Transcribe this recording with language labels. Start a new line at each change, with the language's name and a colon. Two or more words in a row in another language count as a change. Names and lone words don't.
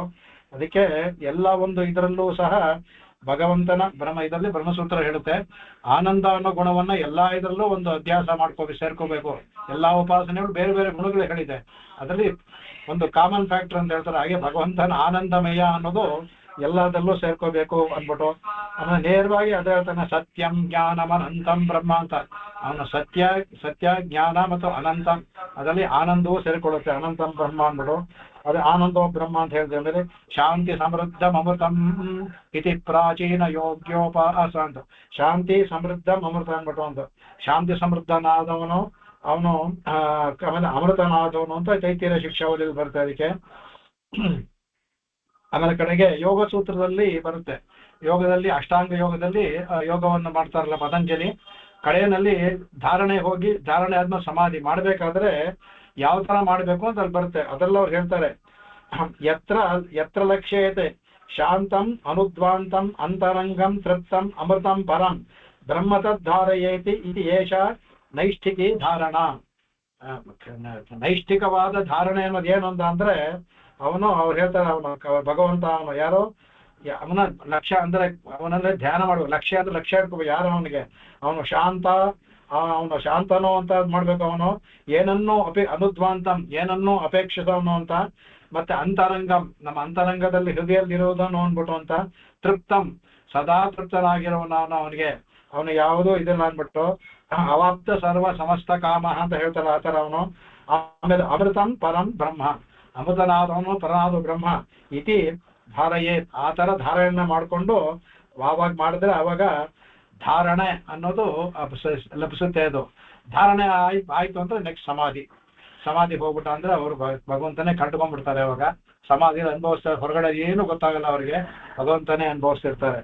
Kannada: ಅದಕ್ಕೆ ಎಲ್ಲ ಒಂದು ಇದರಲ್ಲೂ ಸಹ ಭಗವಂತನ ಇದರಲ್ಲಿ ಬ್ರಹ್ಮಸೂತ್ರ ಹೇಳುತ್ತೆ. ಆನಂದ ಅನ್ನೋ ಗುಣವನ್ನ ಎಲ್ಲಾ ಇದರಲ್ಲೂ ಒಂದು ಅಭ್ಯಾಸ ಸೇರ್ಕೋಬೇಕು. ಎಲ್ಲಾ ಉಪಾಸನೆಗಳು ಬೇರೆ ಬೇರೆ ಗುಣಗಳು ಹೇಳಿದೆ. ಅದರಲ್ಲಿ ಒಂದು
English: common factor
Kannada: ಅಂತ ಹೇಳ್ತಾರೆ. ಹಾಗೆ ಭಗವಂತನ ಆನಂದಮಯ ಅನ್ನೋದು ಎಲ್ಲದಲ್ಲೂ ಸೇರ್ಕೋಬೇಕು ಅಂದ್ಬಿಟ್ಟು ಆಮೇಲೆ ನೇರವಾಗಿ ಅದೇ ಹೇಳ್ತಾನೆ.
Sanskrit: ಸತ್ಯಂ ಜ್ಞಾನಂ ಅನಂತಂ ಬ್ರಹ್ಮ ಅಂತ.
Kannada: ಅವನ ಸತ್ಯ ಜ್ಞಾನ ಮತ್ತು ಅನಂತ, ಅದರಲ್ಲಿ ಆನಂದವೂ ಸೇರಿಕೊಳ್ಳುತ್ತೆ.
Sanskrit: ಅನಂತಂ ಬ್ರಹ್ಮ
Kannada: ಅಂದ್ಬಿಟ್ಟು ಅದೇ
Sanskrit: ಆನಂದೋ ಬ್ರಹ್ಮ
Kannada: ಅಂತ ಹೇಳಿದ್ರೆ ಅಂದ್ರೆ
Sanskrit: ಶಾಂತಿ ಸಮೃದ್ಧಂ ಅಮೃತಂ ಇತಿ ಪ್ರಾಚೀನ ಯೋಗ್ಯೋಪಾಸ
Kannada: ಅಂತ.
Sanskrit: ಶಾಂತಿ ಸಮೃದ್ಧಂ ಅಮೃತ
Kannada: ಅಂದ್ಬಿಟ್ಟು ಅಂತ. ಶಾಂತಿ ಸಮೃದ್ಧನಾದವನು ಅವನು ಆಮೇಲೆ ಅಮೃತನಾದವನು ಅಂತ ತೈತಿರೀಯ ಶಿಕ್ಷಾವಳಿಯಲ್ಲಿ ಬರುತ್ತೆ. ಅದಕ್ಕೆ ಆಮೇಲೆ ಕಡೆಗೆ ಯೋಗ ಸೂತ್ರದಲ್ಲಿ ಬರುತ್ತೆ. ಯೋಗದಲ್ಲಿ ಅಷ್ಟಾಂಗ ಯೋಗದಲ್ಲಿ ಯೋಗವನ್ನು ಮಾಡ್ತಾರಲ್ಲ ಪತಂಜಲಿ, ಕಡೆಯಲ್ಲಿ ಧಾರಣೆ ಆದ್ಮೇಲೆ ಸಮಾಧಿ ಮಾಡ್ಬೇಕಾದ್ರೆ ಯಾವ ತರ ಮಾಡಬೇಕು ಅಂತ ಅಲ್ಲಿ ಬರುತ್ತೆ. ಅದೆಲ್ಲ ಅವ್ರು ಹೇಳ್ತಾರೆ.
Sanskrit: ಯತ್ರ ಯತ್ರ ಲಕ್ಷ್ಯತೆ ಶಾಂತಂ ಅನುದ್ವಾಂತಂ ಅಂತರಂಗಂ ತೃಪ್ತಂ ಅಮೃತಂ ಪರಂ ಬ್ರಹ್ಮತದ್ಧಾರಯೇತಿ ಇದು ಏಷ ನೈಷ್ಠಿಕಿ ಧಾರಣ.
Kannada: ನೈಷ್ಠಿಕವಾದ ಧಾರಣೆ ಅನ್ನೋದು ಏನು ಅಂತ ಅಂದ್ರೆ ಅವ್ರು ಹೇಳ್ತಾರೆ, ಭಗವಂತ ಅವನು ಯಾರು, ಅವನ ಲಕ್ಷ್ಯ ಅಂದ್ರೆ ಅವನಂದ್ರೆ ಧ್ಯಾನ ಮಾಡುವ ಲಕ್ಷ್ಯ ಅಂದ್ರೆ ಲಕ್ಷ್ಯ ಇಟ್ಕೋಬೇಕು ಯಾರು ಅವನಿಗೆ. ಅವನು ಶಾಂತ, ಅವನು ಶಾಂತನೋ ಅಂತ ಮಾಡ್ಬೇಕು. ಅವನು ಏನನ್ನೂ ಅನುದ್ವಾಂತಂ ಏನನ್ನೂ ಅಪೇಕ್ಷಿಸವನು ಅಂತ, ಮತ್ತೆ ಅಂತರಂಗಂ ನಮ್ಮ ಅಂತರಂಗದಲ್ಲಿ ಹೃದಯದಲ್ಲಿರುವುದನ್ನು ಅಂದ್ಬಿಟ್ಟು ಅಂತ, ತೃಪ್ತಂ ಸದಾ ತೃಪ್ತನಾಗಿರುವವನು ಅವನು ಯಾವುದೂ ಇದಿಲ್ಲ ಅಂದ್ಬಿಟ್ಟು,
Sanskrit: ಅವಾಪ್ತ ಸರ್ವ ಸಮಸ್ತ ಕಾಮ
Kannada: ಅಂತ ಹೇಳ್ತಾರೆ ಆ ತರ ಅವನು. ಆಮೇಲೆ
Sanskrit: ಅಮೃತಂ ಪರಂ ಬ್ರಹ್ಮ,
Kannada: ಅಮೃತನಾದವನು ಪರನಾದ ಬ್ರಹ್ಮ
Sanskrit: ಇತಿ ಧಾರಯೇ,
Kannada: ಆ ತರ ಧಾರಣೆ ಮಾಡಿಕೊಂಡು ಯಾವಾಗ ಮಾಡಿದ್ರೆ ಅವಾಗ ಧಾರಣೆ ಅನ್ನೋದು ಲಭಿಸುತ್ತೆ. ಅದು ಧಾರಣೆ ಆಯ್ತು ಅಂದ್ರೆ ನೆಕ್ಸ್ಟ್ ಸಮಾಧಿಗೆ ಹೋಗ್ಬಿಟ್ಟ ಅಂದ್ರೆ ಅವರು ಭಗವಂತನೇ ಕಂಡುಕೊಂಡ್ಬಿಡ್ತಾರೆ. ಅವಾಗ ಸಮಾಧಿಯಲ್ಲಿ ಅನುಭವಿಸ್ತಾರೆ, ಹೊರಗಡೆ ಏನು ಗೊತ್ತಾಗಲ್ಲ ಅವರಿಗೆ, ಭಗವಂತನೇ ಅನುಭವಿಸ್ತಿರ್ತಾರೆ.